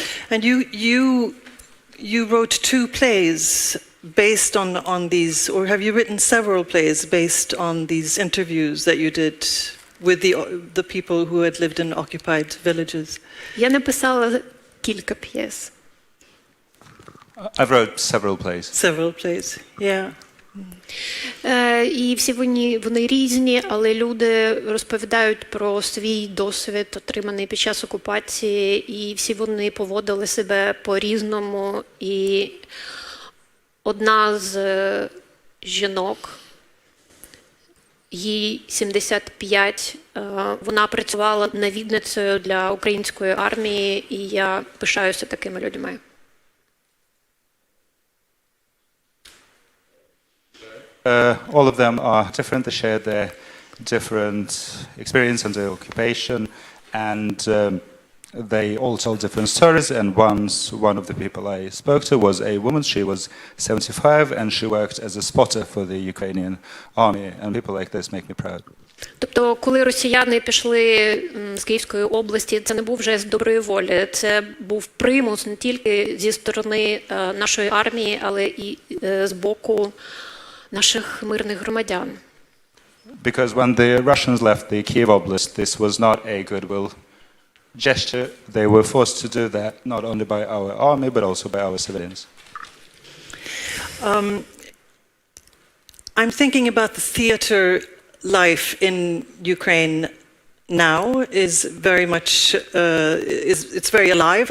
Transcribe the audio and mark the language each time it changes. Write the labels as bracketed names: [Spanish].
[English] And you wrote 2 plays based on these, or have you written several plays based on these interviews that you did with the people who had lived in occupied villages? [Ukrainian] Я написала кілька п'єс. [English] I've wrote several plays. Several plays, yeah. [Ukrainian] І всі вони різні, але люди розповідають про свій досвід, отриманий під час окупації, і всі вони поводили себе по-різному. І одна з жінок, їй 75, вона працювала навідницею для української армії, і я пишаюся такими людьми. [English] All of them are different. They share their different experience under occupation, and they all told different stories. And one of the people I spoke to was a woman. She was 75, and she worked as a spotter for the Ukrainian army. And people like this make me proud. [Ukrainian] Тобто, коли росіяни пішли з Київської області, це не був вже з доброї волі. Це був примус не тільки зі сторони нашої армії, але і з боку наших мирних громадян. [English] Because when the Russians left the Kiev Oblast, this was not a goodwill gesture. They were forced to do that not only by our army, but also by our civilians. I'm thinking about the theater life in Ukraine now is very much, it's very alive.